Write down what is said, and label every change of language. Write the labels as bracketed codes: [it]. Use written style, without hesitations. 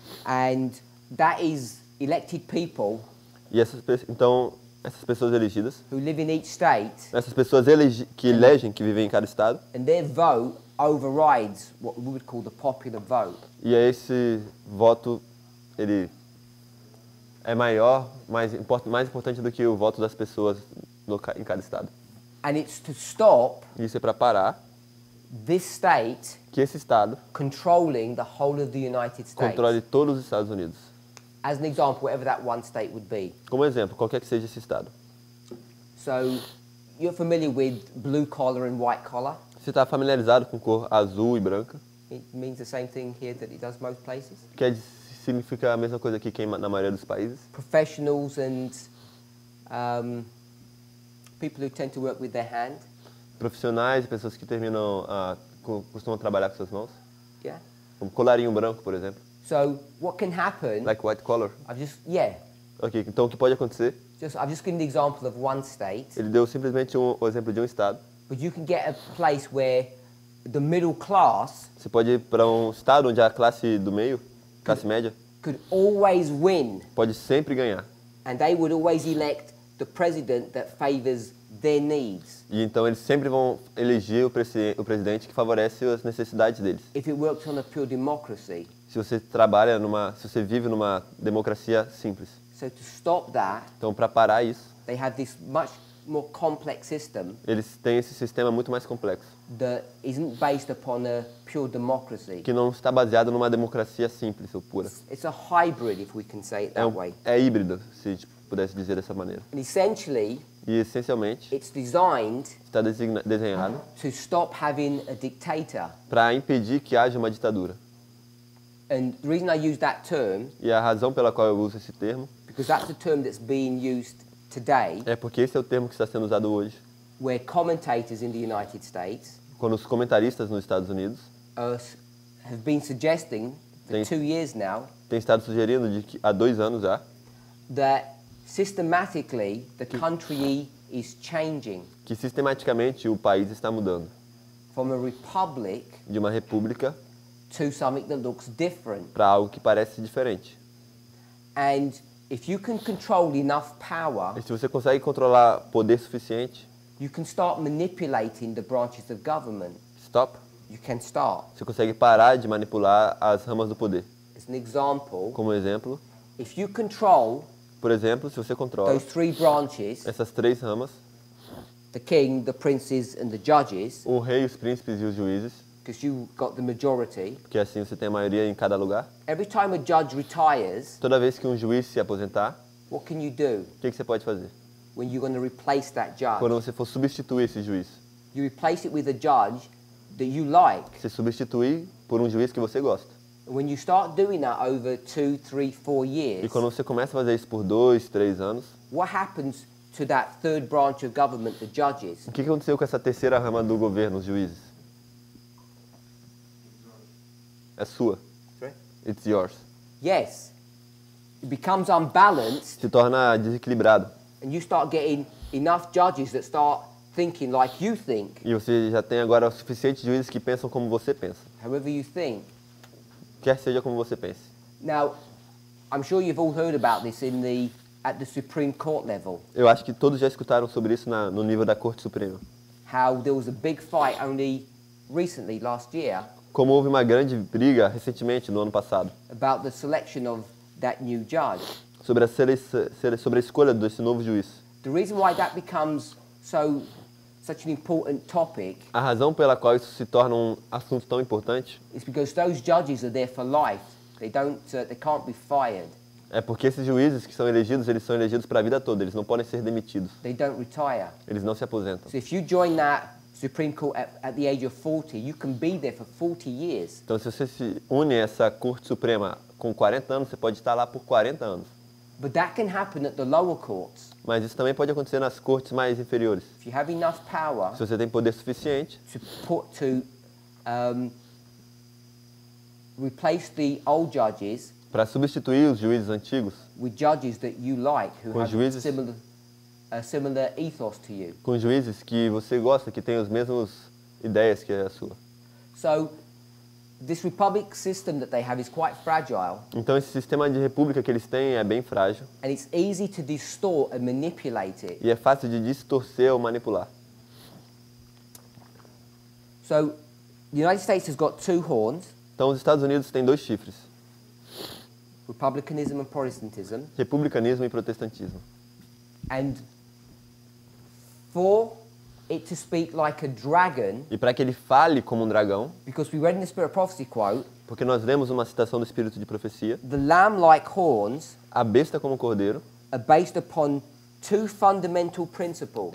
[en] and that is elected people [pt] E então essas pessoas elegidas, [en] who live in each state, [pt] essas pessoas que elegem, que vivem em cada estado, [en] and their vote overrides what we would call the popular vote. [pt] e aí esse voto ele é maior, mais importante do que o voto das pessoas em cada estado. [en] And it's to stop [pt] Isso é para parar [en] this state [pt] que esse estado [en] controlling the whole of the United States. [pt] controle todos os Estados Unidos. [en] As an example, whatever that one state would be. [pt] Como exemplo, qualquer que seja esse estado. [en] So you're familiar with blue collar and white collar? [pt] Você está familiarizado com cor azul e branca? [en] It means the same thing here that it does most places. [pt] Significa a mesma coisa aqui que na maioria dos países. [en] Professionals and people who tend to work with their hand. [pt] Profissionais e pessoas que costumam trabalhar com suas mãos. [en] Yeah. [pt] Um colarinho branco, por exemplo. [en] So what can happen? Like white collar. [pt] Ok, então o que pode acontecer? [en] I've just given the example of one state. [pt] Ele deu simplesmente o exemplo de um estado. [en] But you can get a place where the middle class [pt] Você pode ir para um estado onde a classe do meio, classe média, [en] could always win, [pt] pode sempre ganhar. [en] and they would always elect the president that favors their needs. [pt] E então eles sempre vão eleger o presidente que favorece as necessidades deles. [en] If it worked on a pure democracy. [pt] Se você vive numa democracia simples. [en] So to stop that, [pt] Então, para parar isso, [en] they have this much more complex system [pt] eles têm esse sistema muito mais complexo, [en] that isn't based upon a pure democracy. [pt] que não está baseado numa democracia simples ou pura. [en] It's a hybrid, if we can say it that way. [pt] É híbrido, se a gente pudesse dizer dessa maneira. [en] And essentially, [pt] E, essencialmente, [en] it's designed [pt] está desenhado [en] to stop having a dictator. [pt] para impedir que haja uma ditadura. [en] And the reason I use that term, [pt] E a razão pela qual eu uso esse termo [en] because that's the term that's being used today, [pt] é porque esse é o termo que está sendo usado hoje, [en] where commentators in the United States [pt] quando os comentaristas nos Estados Unidos [en] have been suggesting for 2 years now [pt] têm estado sugerindo há 2 anos já [en] that systematically the country is changing [pt] que sistematicamente o país está mudando [en] from a republic [pt] de uma república [en] to something that looks different. [pt] para algo que parece diferente. [en] And if you can control enough power, [pt] E se você consegue controlar poder suficiente, [en] you can start manipulating the branches of government. stop, You can start. [pt] você consegue parar de manipular as ramas do poder. [en] As an example, [pt] Como exemplo, [en] if you control [pt] por exemplo, se você controla [en] those 3 branches, [pt] essas 3 ramas, [en] the king, the princes and the judges, [pt] o rei, os príncipes e os juízes, [en] because you got the majority, [pt] porque assim você tem a maioria em cada lugar. [en] every time a judge retires, [pt] Toda vez que um juiz se aposentar, [en] what can you do [pt] o que você pode fazer? [en] when you're going to replace that judge? [pt] Quando você for substituir esse juiz, [en] You replace it with a judge that you like. [pt] Se substituir por um juiz que você gosta. [en] And when you start doing that over 2, 3, 4 [pt] E [en] years, [pt] quando você começa a fazer isso por 2, 3 anos, [en] what happens to that third branch of government, the judges? [pt] o que aconteceu com essa terceira rama do governo, os juízes? É sua. [en] Sorry? It's yours. Yes. It becomes unbalanced, [pt] Se torna desequilibrado. [en] and you start getting enough judges that start thinking like you think, [pt] E você já tem agora o suficiente juízes que pensam como você pensa. [en] however you think. [pt] Quer seja como você pense. [en] Now, I'm sure you've all heard about this at the Supreme Court level, [pt] Eu acho que todos já escutaram sobre isso no nível da Corte Suprema. [en] how there was a big fight only recently, last year, [pt] Como houve uma grande briga recentemente, no ano passado, [en] about the selection of that new judge. [pt] sobre a escolha desse novo juiz. [en] The reason why that becomes such an important topic [pt] A razão pela qual isso se torna um assunto tão importante [en] is because those judges are there for life. They can't be fired. [pt] é porque esses juízes que são elegidos, eles são elegidos para a vida toda, eles não podem ser demitidos, [en] They don't retire. [pt] eles não se aposentam. [en] So if you join that Supreme Court at the age of 40, you can be there for 40 years. [pt] Então, se você se une a essa Corte Suprema com 40 anos, você pode estar lá por 40 anos. [en] But that can happen at the lower courts. [pt] Mas isso também pode acontecer nas cortes mais inferiores. [en] If you have enough power [pt] Se você tem poder suficiente [en] to replace the old judges [pt] para substituir os juízes antigos [en] with judges that you like, who [pt] Com [en] have [pt] juízes- [en] a similar ethos to you. [pt] com juízes que você gosta, que têm as mesmas ideias que a sua. [en] So this republic system that they have is quite fragile, [pt] Então, esse sistema de república que eles têm é bem frágil [en] and it's easy to distort and manipulate it. [pt] e é fácil de distorcer ou manipular. [en] So the United States has got 2 horns, [pt] Então, os Estados Unidos têm 2 chifres, [en] republicanism and Protestantism, [pt] republicanismo e protestantismo. [en] and for it to speak like a dragon, [pt] E para que ele fale como um dragão, [en] because we read in the Spirit of Prophecy quote, [pt] porque nós lemos uma citação do Espírito de Profecia, [en] the lamb-like horns [pt] a besta como cordeiro, [en] are based upon 2 fundamental principles,